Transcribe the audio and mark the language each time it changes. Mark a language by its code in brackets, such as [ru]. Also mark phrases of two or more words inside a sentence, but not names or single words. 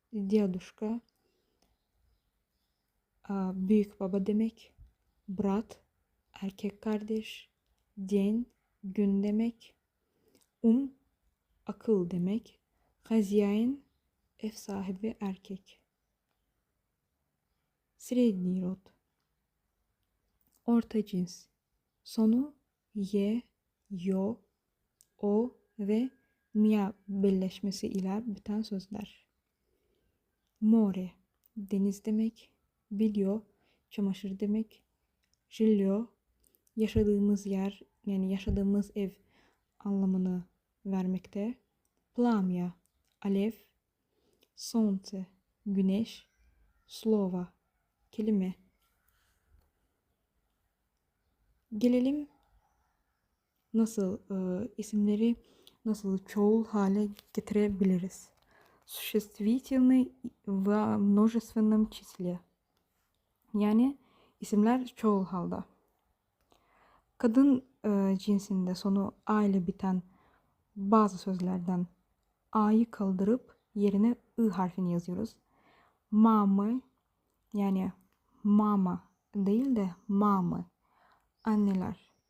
[tr] Дедушка, büyük baba demek. Brat, erkek kardeş. День, gün demek. Akıl demek. Хозяин, ev sahibi erkek. [ru] Средний род, [tr] orta cins. Sonu ye, yo, o ve mia birleşmesi ile biten sözler. More, deniz demek. Bilyo, çamaşır demek. Жилье, yaşadığımız yer, yani yaşadığımız ev anlamını vermekte. Plamya, alev. Солнце, güneş. Слово, kelime. Gelelim nasıl isimleri nasıl çoğul hale getirebiliriz. [ru] Существительный в множественном числе. [tr] Yani isimler çoğul halde. Kadın cinsinde sonu a ile biten bazı sözlerden a'yı kaldırıp yerine ı harfini yazıyoruz. Mamı, yani mama değil de mamı, anneler.